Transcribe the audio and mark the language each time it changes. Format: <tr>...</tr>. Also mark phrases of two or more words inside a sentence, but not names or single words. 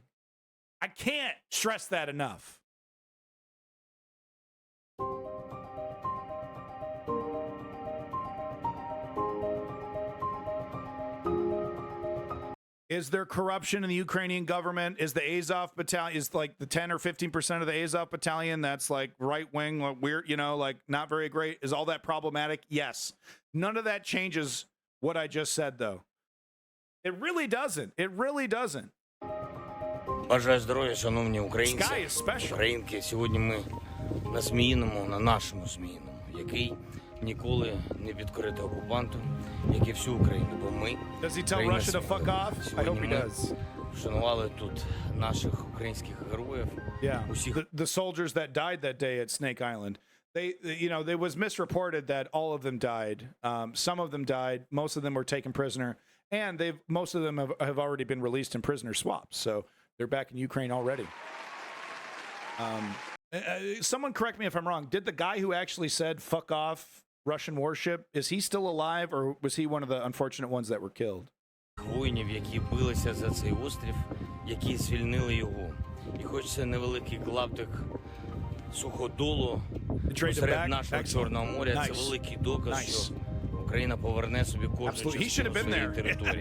<en>I can't stress that enough. Is there corruption in the Ukrainian government? Is the Azov battalion, is like the 10 or 15% of the Azov battalion that's like right wing, like weird, like not very great? Is all that problematic? Yes. None of that changes what I just said, though. It really doesn't. It really doesn't.</en> <uk>Бажаю здоров'я, шановні українці,</uk> <en>Sky is special.</en> <uk>українки. Сьогодні ми на Зміїному, на нашому Зміїному, який ніколи не підкорити окупанту, як і всю Україну. Бо ми,</uk> <en>Does he tell</en> <uk>країна</uk> <en>Russia to fuck</en> <uk>світла.</uk> <en>off? I hope</en> <uk>Сьогодні</uk> <en>he</en> <uk>ми</uk> <en>does.</en> <uk>вшанували тут наших українських героїв.</uk> <en>Yeah,</en> <uk>Усіх</uk> <en>the soldiers that died that day at Snake Island. There was misreported that all of them died. Some of them died. Most of them were taken prisoner, and most of them have already been released in prisoner swaps. So they're back in Ukraine already. Someone correct me if I'm wrong. Did the guy who actually said "fuck off" Russian warship, is he still alive, or was he one of the unfortunate ones that were killed?</en> <uk>воїнів, які билися за цей острів, які звільнили його. І хочеться невеликий клаптик суходолу посеред нашого Чорного моря. Це великий доказ, що Україна поверне собі кожну частину своєї території.</uk>